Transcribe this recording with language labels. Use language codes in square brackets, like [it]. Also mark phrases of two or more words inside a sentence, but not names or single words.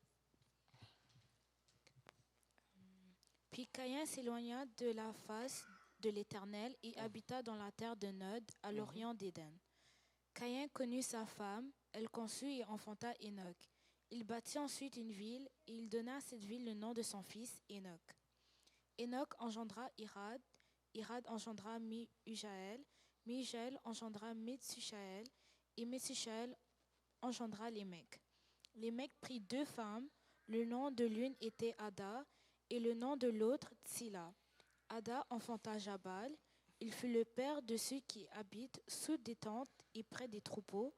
[fr] Puis Caïn s'éloigna de la face de l'Éternel et habita dans la terre de Nod, à l'orient d'Éden. Caïn connut sa femme, elle conçut et enfanta Enoch. Il bâtit ensuite une ville et il donna à cette ville le nom de son fils, Enoch. Enoch engendra Irad, Irad engendra Mi-Ujaël, Mi-Ujaël engendra Metsushaël et Metsushaël engendra Lémec. Lémec prit 2 femmes, le nom de l'une était Ada et le nom de l'autre Tsila. Ada enfanta Jabal, il fut le père de ceux qui habitent sous des tentes et près des troupeaux.